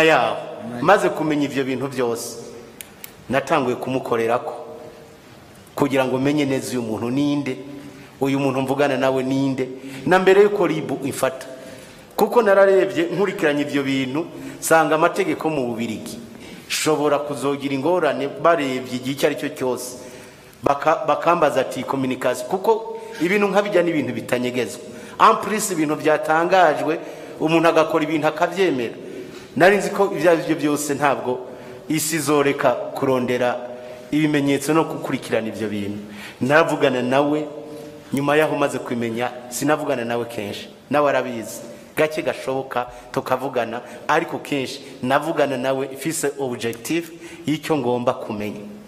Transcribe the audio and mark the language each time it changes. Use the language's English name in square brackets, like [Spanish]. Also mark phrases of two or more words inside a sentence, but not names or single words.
[Rundi] yaho maze kumenya ivyo bintu byose natanguye kumukorerako kugira ngo menye neza uyu muntu ninde, uyu muntu mvugana nawe ninde, na mbere yuko ribu ifata, kuko nararebye nkurikiranye ivyo bintu sanga amategeko mu Bubirigi shobora kuzogira ingorane barebye igihe icyo ari cyo cyose bakambaza ati communication, kuko ibintu nkabijya n'ibintu bitanyegezwa [French] en plus [Rundi] ibintu byatangajwe umuntu agakora ibintu akavyemera. Nari nzi ko ibyo byose ntabwo isi zoreka kurondera ibimenyetso no gukurikirana ivyo bintu. Navugana nawe nyuma yaho maze kwimenya, sinavugana nawe kenshi, nawe arabizi gake gashoboka tukavugana, ariko kenshi navugana nawe ifise objective y'icyo ngomba kumenya.